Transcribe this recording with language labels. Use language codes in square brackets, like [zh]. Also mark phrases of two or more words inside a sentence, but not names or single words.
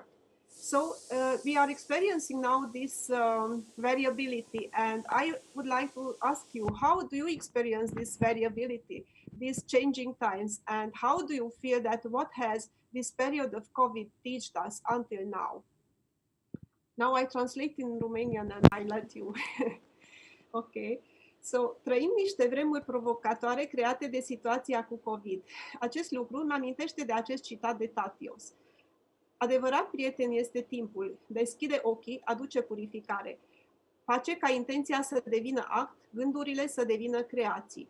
[en] So we are experiencing now this variability, and I would like to ask you, how do you experience this variability, these changing times, and how do you feel that what has this period of COVID taught us until now? Now I translate in Romanian and I let you. Ok. So, [ro] trăim niște vremuri provocatoare create de situația cu COVID. Acest lucru îmi amintește de acest citat de Tatios. Adevărat prieten este timpul, deschide ochii, aduce purificare. Face ca intenția să devină act, gândurile să devină creații.